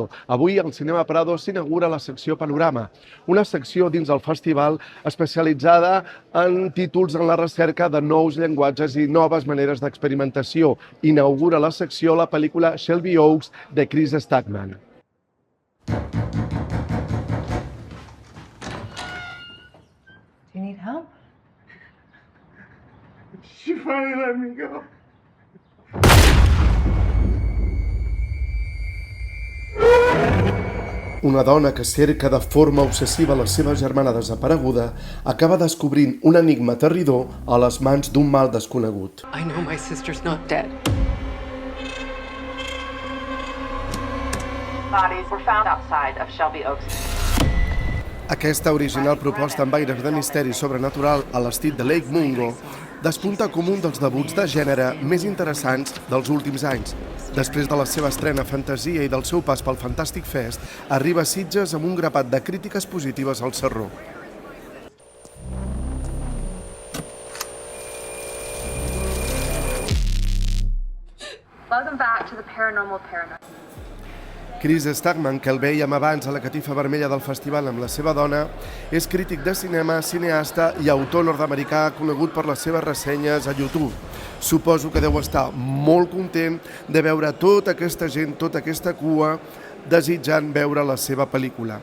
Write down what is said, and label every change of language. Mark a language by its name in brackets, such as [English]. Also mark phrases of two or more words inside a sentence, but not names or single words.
[Catalan] Avui al Cinema Prado s'inaugura la secció Panorama, una secció dins el festival especialitzada en títols en la recerca de nous llenguatges i noves maneres d'experimentació. Inaugura la secció la pel·lícula Shelby Oaks de Chris Stackman. [English] Do you need help? She finally let me go. [Catalan] Una dona que cerca de forma obsessiva la seva germana desapareguda acaba descobrint un enigma aterridor a les mans d'un mal desconegut. [English] I know my sister's not dead. Bodies were found outside of Shelby Oaks. [Catalan] Aquesta original proposta amb aires de misteri sobrenatural a l'estil de Lake Mungo despunta com un dels debuts de gènere més interessants dels últims anys. Després de la seva estrena Fantasia i del seu pas pel Fantastic Fest, arriba a Sitges amb un grapat de crítiques positives al Sarró. [English] Welcome back to the Paranormal Paranoia. [Catalan] Chris Stagman, que el vèiem abans a la catifa vermella del festival amb la seva dona, és crític de cinema, cineasta i autor nord-americà conegut per les seves ressenyes a YouTube. Suposo que deu estar molt content de veure tota aquesta gent, tota aquesta cua, desitjant veure la seva pel·lícula.